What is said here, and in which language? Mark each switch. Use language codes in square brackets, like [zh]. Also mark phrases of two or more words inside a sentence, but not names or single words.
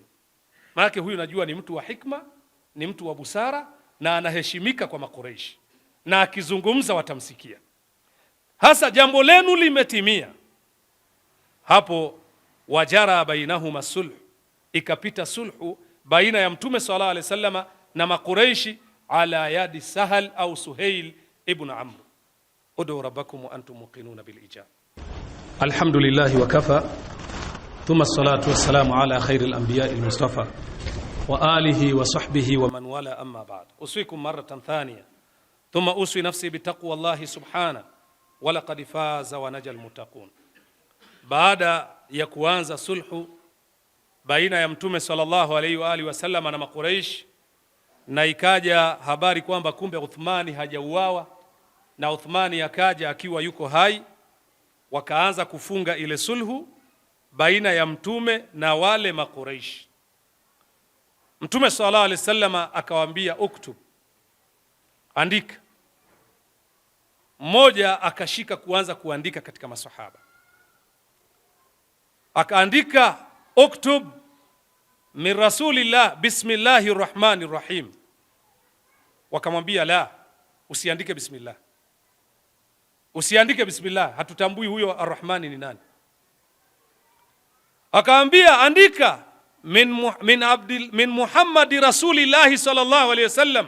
[sw] Maana huyu najua ni mtu wa hikma, ni mtu wa busara na anaheshimika kwa Makuraishi, na akizungumza watamsikia. Hasa jambo lenu limetimia. Hapo [ar] وجرى بينهما صلح, [sw] ikapita sulhu baina ya Mtume [ar] صلى الله عليه وسلم [sw] na Makuraishi [ar] على يدي [sw] Sahal au Suhail ibn Amr. [ar] ادعوا ربكم وأنتم موقنون بالإجابة الحمد لله وكفى ثم الصلاة والسلام على خير الأنبياء المصطفى وآله وصحبه ومن والى أما بعد. أوصيكم مرة ثانية ثم أوصي نفسي بتقوى الله سبحانه ولقد فاز ونجا المتقون. [sw] Baada ya kuanza sulhu baina ya Mtume [ar] صلى الله عليه وآله وسلم [sw] na Makuraish, na ikaja habari kwamba kumbe Uthmani hajauawa na Uthmani akaja akiwa yuko hai. Wakaanza kufunga ile sulhu baina ya Mtume na wale Makuraish. Mtume [ar] صلى الله عليه وسلم [sw] akawaambia uktub, andika. Mmoja akashika kuanza kuandika katika masahaba, akaandika [ar] اكتب من رسول الله بسم الله الرحمن الرحيم. [sw] Wakamwambia la, usiandike bismillah, usiandike bismillah, hatutambui huyo arrahmani ni nani. Akaambia andika [ar] من محمد رسول الله صلى الله عليه وسلم.